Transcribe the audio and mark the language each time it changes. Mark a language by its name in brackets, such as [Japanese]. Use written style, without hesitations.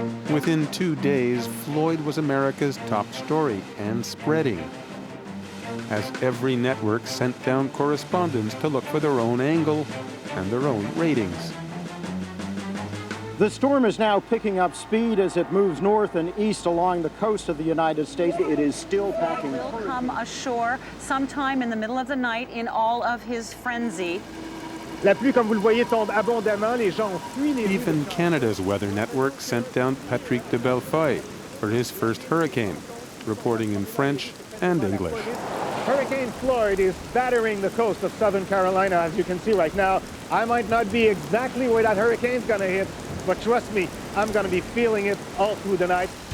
[English] Within 2 days, Floyd was America's top story and spreading, as every network sent down correspondents to look for their own angle and their own ratings. The storm is now picking up speed as it moves north and east along the coast of the United States. It is still packing. Will come ashore sometime in the middle of the night in all of his frenzy. [French] La pluie, comme vous le voyez, tombe abondamment. Les gens fuient les rues. [English] Even Canada's weather network sent down Patrick de Bellefeuille for his first hurricane, reporting in French and English. Hurricane Floyd is battering the coast of southern Carolina, as you can see right now. I might not be exactly where that hurricane's gonna hit, but trust me, I'm gonna be feeling it all through the night.